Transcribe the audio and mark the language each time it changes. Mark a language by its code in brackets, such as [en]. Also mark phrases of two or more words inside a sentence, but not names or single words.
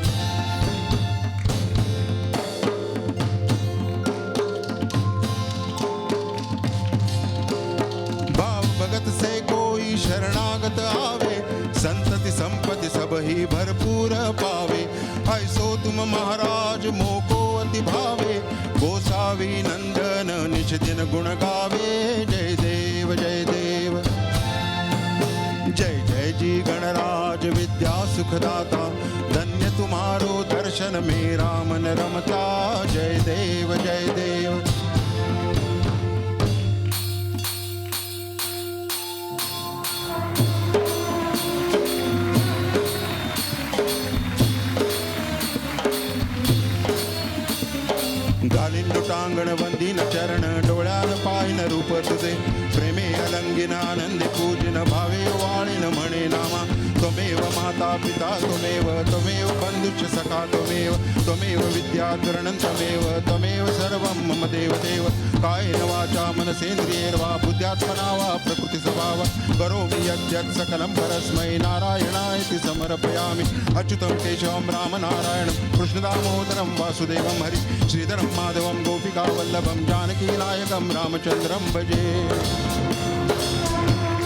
[hi] भगत से कोई शरणागत आवे, संतति संपत्ति सब ही भरपूर पावे. ऐसो तुम महाराज मोको अति भावे, गोसावी नंदन निज दिन गुण गावे. जय देव जय देव. जय जय जी गणराज विद्या सुखदाता, धन्य तुम्हारो दर्शन मेरा मन रमता. जय देव जय देव. [mr] घालीन लुटांगण वंदीन चरण, डोळ्यान पाहिन रूप तुझे, प्रेमे अलंगिन आनंदे पूजिन, भावे वाळीन म्हणे नामा. [sa] त्वमेव माता पिता त्वमेव, त्वमेव बंधुश्च सखा त्वमेव, त्वमेव विद्याधरणं त्वमेव, त्वमेव सर्वं मम देवदेव. कायेन वाचा मनसेन्द्रियैर्वा बुद्ध्यात्मना वा प्रकृतिस्वभावा, करोमि यद्यत् सकलं परस्मै नारायणायति समर्पयामि. अच्युतं केशवं रामनारायणं कृष्णदामोदरं वासुदेवं हरि, श्रीधरं माधवं गोपिकावल्लभं जानकीनायकं रामचन्द्रं भजे.